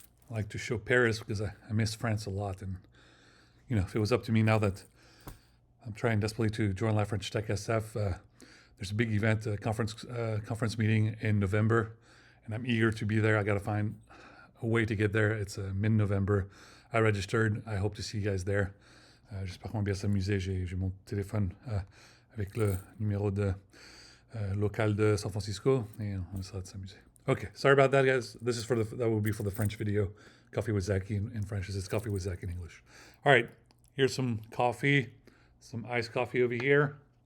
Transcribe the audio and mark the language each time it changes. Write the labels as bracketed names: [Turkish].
[English] I like to show Paris because I miss France a lot. And, if it was up to me now that I'm trying desperately to join La French Tech SF, there's a big event, a conference meeting in November. and I'm eager to be there. I got to find a way to get there. It's mid-November. I registered. I hope to see you guys there. [French] J'espère qu'on va bien s'amuser. J'ai mon téléphone avec le numéro de local de San Francisco, et on essaie de s'amuser. [English] Okay, sorry about that, guys. This is that will be for the French video. Coffee with Zaki in French. It's coffee with Zach in English. All right, here's some coffee, some iced coffee over here.